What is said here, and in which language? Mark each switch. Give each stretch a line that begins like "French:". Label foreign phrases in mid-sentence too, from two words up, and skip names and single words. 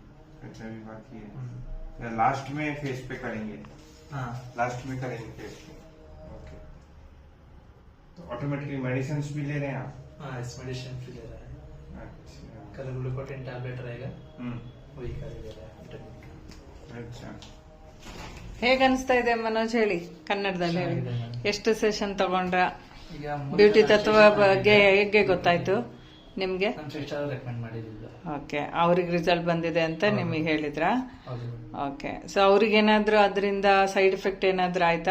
Hindi: अच्छा अभी बाकी है। लास्ट में फेस पे करेंगे? हाँ लास्ट में करेंगे फेस पे। ओके, तो
English: automatically medicine
Hindi: भी ले रहे हैं आप? हाँ, इस मेडिसिन भी ले रहा है। अच्छा कल ग्लूकोटिन टैबलेट रहेगा, हम्म वही कर ले रहा है विटामिन का। अच्छा
Kannada: ಹೇಗ ಅನಿಸ್ತಾ ಇದೆ ಮನೋಜ್, ಹೇಳಿ ಕನ್ನಡದಲ್ಲಿ ಹೇಳಿ. ಚೆನ್ನಾಗಿದೆ madam. ಎಷ್ಟು ಸೆಷನ್ ತಗೊಂಡ್ರ? ಈಗ ಬ್ಯೂಟಿ ತತ್ವ ಬಗ್ಗೆ ಹೇಗೆ ಗೊತ್ತಾಯ್ತು ನಿಮ್ಗೆ? ನಮ್ಮ
English: sister recommend
Kannada: ಮಾಡಿದ್ರು. ಓಕೆ, ಅವ್ರಿಗೆ ರಿಸಲ್ಟ್ ಬಂದಿದೆ ಅಂತ ನಿಮಗೆ ಹೇಳಿದ್ರಾ? ಹೌದು.
English: okay, so
Kannada: ಅವ್ರಿಗೇನಾದ್ರೂ ಅದರಿಂದ
English: side effect
Kannada: ಏನಾದ್ರೂ ಆಯ್ತಾ?